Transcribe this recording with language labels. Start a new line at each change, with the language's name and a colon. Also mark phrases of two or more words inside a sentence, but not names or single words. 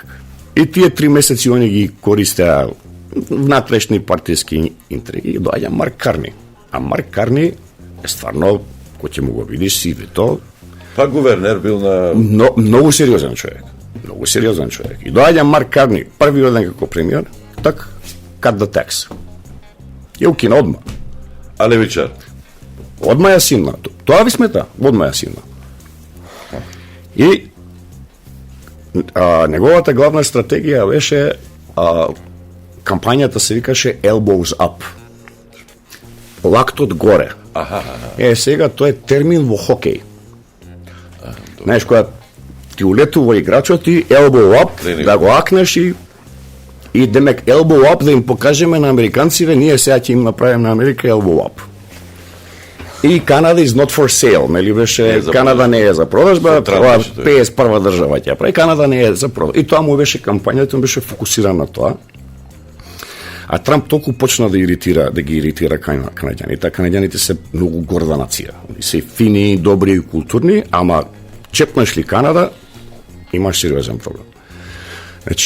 Macedonian: И тие 3 месеци они ги користеа внатрешни партиски интриги и доаѓа Марк Карни. А Марк Карни е стварно, кој ќе му го видиш сивито, Па гувернер бил на... многу сериозен човек. Многу сериозен човек. И доаѓа Марк Карни, првиот ден како премиер, так,
English: cut the tax.
Macedonian: Ја укина одма. А левичар? Одма ја симна. Тоа ви смета? Одма ја симна. И неговата главна стратегија беше кампањата се викаше Elbows Up. Лактот горе. Сега тоа е термин во хокеј. Знаеш, кога ти улетува играчот и
English: elbow up,
Macedonian: да го акнеш и демек
English: elbow up
Macedonian: да им покажеме на американциве, ние сега ќе им направим на Америка
English: elbow up. И Канада is not for sale,
Macedonian: нели беше, Канада не е за продажба, тоа 51 држава ќе прави, Канада не е за продажба. И тоа му беше кампањата, му беше фокусирана на тоа. А Трамп толку почна да ги иритира канаѓаните. Канаѓаните се многу горда нација. Се фини, добри и културни, ама чепнеш ли Канада, имаш сериозен проблем.